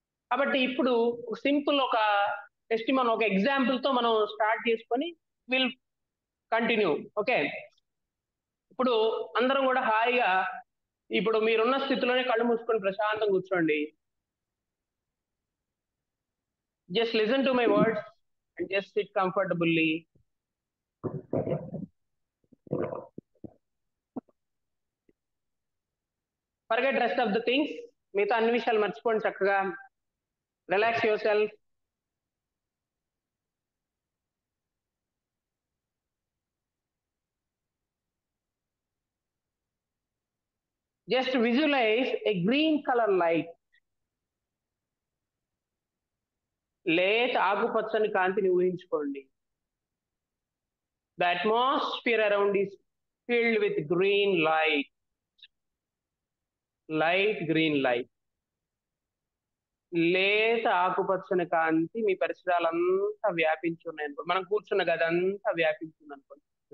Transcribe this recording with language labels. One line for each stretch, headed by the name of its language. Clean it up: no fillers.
Telugu: కాబట్టి ఇప్పుడు సింపుల్ ఒక టెస్టిమోన్, ఒక ఎగ్జాంపుల్ తో మనం స్టార్ట్ చేసుకొని విల్ కంటిన్యూ. ఓకే, ఇప్పుడు అందరం కూడా హాయిగా ఇప్పుడు మీరున్న స్థితిలోనే కళ్ళు మూసుకొని ప్రశాంతంగా కూర్చోండి.
English: Just listen to my words and just sit comfortably. Forget rest of the things.
Telugu: మిగతా అన్ని విషయాలు మర్చిపోండి చక్కగా.
English: Relax yourself. Just visualize a green color light.
Telugu: లేత ఆకుపచ్చని కాంతిని ఊహించుకోండి.
English: The atmosphere around is filled with green light. Light green light.
Telugu: లేత ఆకుపచ్చని కాంతి మీ పరిసరాలంతా వ్యాపించి ఉన్నాయి అనుకోండి. మనం కూర్చున్న గది అంతా వ్యాపించింది అనుకోండి.